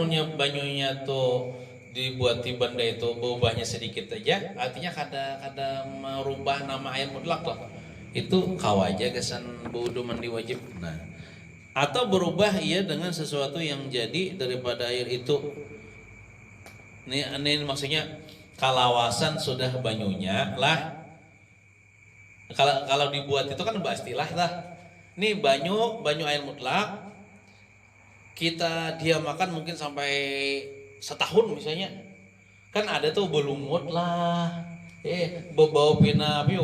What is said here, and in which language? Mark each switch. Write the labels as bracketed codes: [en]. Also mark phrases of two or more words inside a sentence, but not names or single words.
[bjn] Jadi amunnya banyunya tuh dibuat di benda itu berubahnya sedikit aja, artinya kada merubah nama air mutlak lah. Itu kawaja kesan wudu mandi wajib. [ms] Nah, atau berubah ia dengan sesuatu yang jadi daripada air itu. [bjn] Ini maksudnya kalawasan sudah banyunya lah. Kalau dibuat itu kan istilah lah. Ini banyu air mutlak. Kita diamakan mungkin sampai setahun misalnya. Kan ada tuh belumut lah. Bau pina piu.